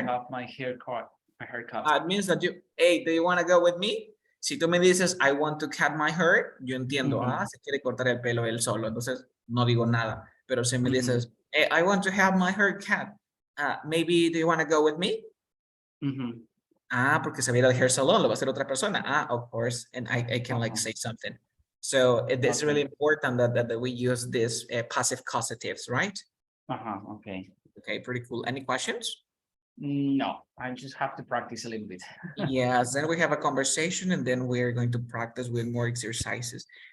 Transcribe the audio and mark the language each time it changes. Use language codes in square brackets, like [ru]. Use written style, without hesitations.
[en] To have my hair cut. It means that hey, do you want to go with me? [es] Si tú me dices, [en] I want to cut my hair, [es] yo entiendo, se quiere cortar el pelo él solo, entonces no digo nada. Pero si me dices, [en] hey, I want to have my hair cut, maybe do you want to go with me? [es] Porque se va a ir al hair salon, lo va a hacer otra persona. [en] Of course, and I can like say something. So it's really important that we use this passive causatives, right? Okay. Okay, pretty cool. Any questions? No, I just have to practice a little bit. Yes, then we have a conversation and then we're going to practice with more exercises.